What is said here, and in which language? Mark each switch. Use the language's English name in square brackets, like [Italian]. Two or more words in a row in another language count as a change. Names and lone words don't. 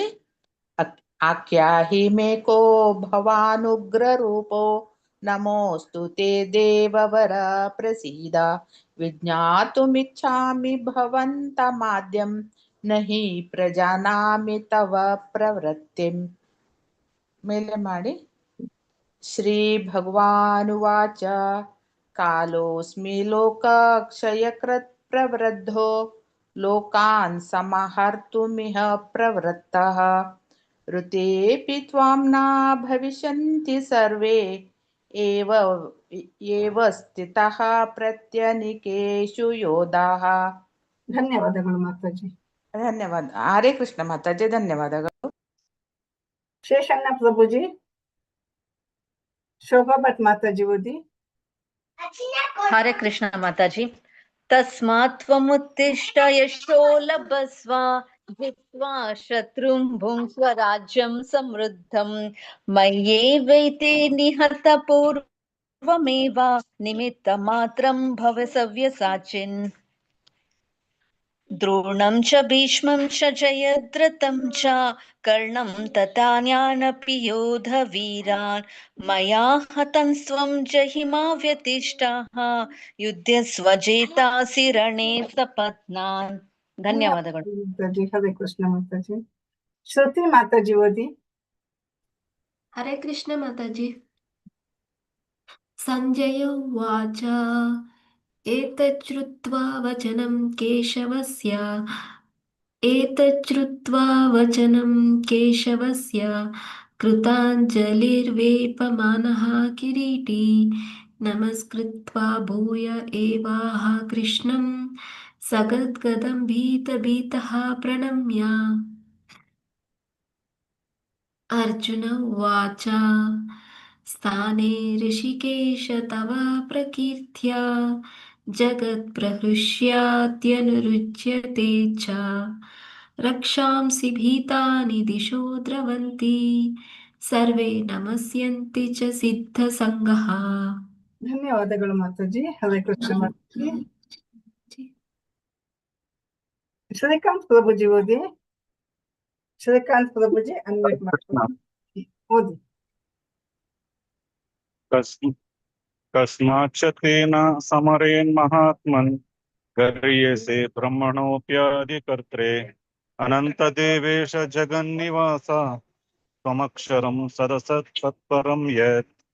[Sanskrit] ಆಖ್ಯಾಹಿ ಮೇ ಕೋ ಭವಾನುಗ್ರ ರೂಪೋ ನಮೋಸ್ತು ತೇ ದೇವವರ ಪ್ರಸೀದ ವಿಜ್ಞಾತುಮಿಚ್ಛಾಮಿ ಭವಂತಮಾದ್ಯಂ ನಹಿ ಪ್ರಜಾನಾಮಿ ತವ ಪ್ರವೃತ್ತಿಂ. [Kannada] ಮೇಲೆ ಮಾಡಿ. [Sanskrit] ಶ್ರೀ ಭಗವಾನುವಾಚ ಕಾಲೋಸ್ಮಿ ಲೋಕಕ್ಷಯಕೃತ್ ಪ್ರವೃದ್ಧೋ ಲೋಕಾನ್ ಸಮಹರ್ತುಮಿಹ ಪ್ರವೃತ್ತಃ ಋತೇಪಿ ತ್ವಾಂ ನ ಭವಿಷ್ಯಂತಿ ಸರ್ವೇ ಏವ ಸ್ಥಿತಃ ಪ್ರತ್ಯನಿಕೇಷು ಯೋಧಾಃ. [Kannada] ಧನ್ಯವಾದಗಳು ಮಾತಾಜಿ. ಧನ್ಯವಾದ. ಹರೇ ಕೃಷ್ಣ ಮಾತಾಜಿ. ಧನ್ಯವಾದಗಳು. ಶೇಷಣ್ಣ ಪ್ರಭುಜಿ. ಶೋಭಾ ಭಟ್ ಮಾತಾಜಿ ಓದಿ. ಹರೇ ಕೃಷ್ಣ ಮಾತಾಜಿ. [Sanskrit] ತಸ್ಮಾತ್ ತ್ವಮುತ್ತಿಷ್ಠ ಯಶೋ ಲಭಸ್ವ ಜಿತ್ವಾ ಶತ್ರುಂ ಭುಂಕ್ವ ರಾಜ್ಯಂ ಸಮೃದ್ಧಂ ಮಯ್ಯೇವೈತೆ ನಿಹತ ಪೂರ್ವಮೇವ ನಿಮಿತ್ತ ಮಾತ್ರಂ ಭವ ಸವ್ಯಸಾಚಿನ್. ದ್ರೋಣಂ ಚ ಭೀಷ್ಮಂ ಚ ಜಯದ್ರಥಂ ಚ ಕರ್ಣಂ ತಥಾನ್ಯಾನಪಿ ಯೋಧ ವೀರಾನ್ ಮಯಾ ಹತಂ ಸ್ವಂ ಜಹಿಮಾ ವ್ಯತಿಷ್ಠಾಃ ಯುದ್ಧಸ್ವ ಜೇತಾಸಿ ರಣೇ ಸಪತ್ನಾನ್. [Kannada] ಧನ್ಯವಾದಗಳು ಮಾತಾಜಿ. ಹರೇ ಕೃಷ್ಣ ಮಾತಾಜಿ. ಶ್ರುತಿ ಮಾತಾಜಿ ಓದಿ. ಹರೇ ಕೃಷ್ಣ ಮಾತಾಜಿ. [Sanskrit] ಸಂಜಯ ಉವಾಚ ಏತಚ್ಛ್ರುತ್ವಾ ವಚನಂ ಕೇಶವಸ್ಯ ಕೃತಾಂಜಲಿರ್ವೇಪಮಾನಃ ಕಿರೀಟಿ ನಮಸ್ಕೃತ್ವಾ ಭೂಯ ಏವಾಹ ಕೃಷ್ಣಂ ಸಗದ್ಗದಂ ಭೀತಃ ಪ್ರಣಮ್ಯ. ಅರ್ಜುನ ಉವಾಚ ಸ್ಥಾನೇ ಋಷಿಕೇಶ ತವ ಪ್ರಕೀರ್ತ್ಯಾ ಜಗತ್ ಪ್ರಹೃಷ್ಯಾತ್ಯನುರುಚ್ಯತೆ ಚ ರಕ್ಷಾಂಸಿ ಭೀತಾನಿ ದಿಶೋ ದ್ರವಂತಿ ಸರ್ವೇ ನಮಸ್ಯಂತಿ ಚ ಸಿದ್ಧ ಸಂಘಃ. [Kannada] ಧನ್ಯವಾದಗಳು ಮಾತಾಜಿ. ಹರೇ ಕೃಷ್ಣ ಮಾತಾಜಿ. ಶ್ರೀಕಾಂತ್ ಪ್ರಭುಜಿ ಓದಿ. ಶ್ರೀಕಾಂತ್ ಪ್ರಭುಜಿ ಅನ್ಮ್ಯೂಟ್ ಮಾಡ್ಕೊಳ್ಳಿ. ಓದಿ. [Sanskrit] ಕಸ್ಮಾಚ್ಚ ತೇನ ಸಮರೇನ್ ಮಹಾತ್ಮನ್ ಗರ್ಯಸೆ ಬ್ರಹ್ಮಣೋಪ್ಯಾಧಿಕರ್ತ್ರೆ ಅನಂತ ದೇವೇಶ ಜಗನ್ನಿವಾಸ ತ್ವಮಕ್ಷರಂ ಸದಸತ್ ಸತ್ಪರಂ ಯತ್.